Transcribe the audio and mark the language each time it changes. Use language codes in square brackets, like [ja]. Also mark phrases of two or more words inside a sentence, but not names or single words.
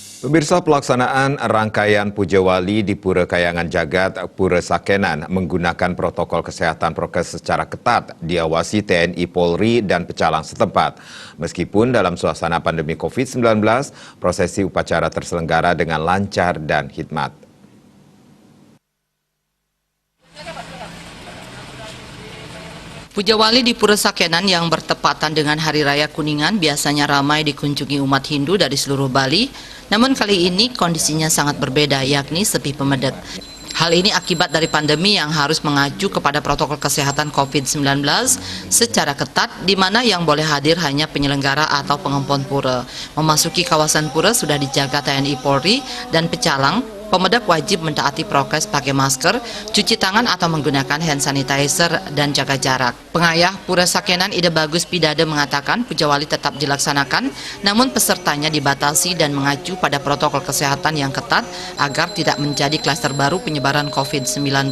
[id] Pemirsa, pelaksanaan rangkaian Puja Wali di Pura Kayangan Jagat, Pura Sakenan menggunakan protokol kesehatan prokes secara ketat, diawasi TNI Polri dan pecalang setempat. Meskipun dalam suasana pandemi COVID-19, prosesi upacara terselenggara dengan lancar dan hikmat. Puja Wali di Pura Sakenan yang bertepatan dengan Hari Raya Kuningan biasanya ramai dikunjungi umat Hindu dari seluruh Bali. Namun kali ini kondisinya sangat berbeda, yakni sepi pemedet. Hal ini akibat dari pandemi yang harus mengacu kepada protokol kesehatan COVID-19 secara ketat, di mana yang boleh hadir hanya penyelenggara atau pengempon pura. Memasuki kawasan pura sudah dijaga TNI Polri dan pecalang. Pemedak wajib mentaati prokes pakai masker, cuci tangan atau menggunakan [en] hand sanitizer, [id] dan jaga jarak. Pengayah Pura Sakenan Ide Bagus Pidade mengatakan Puja Wali tetap dilaksanakan, namun pesertanya dibatasi dan mengacu pada protokol kesehatan yang ketat agar tidak menjadi klaster baru penyebaran COVID-19.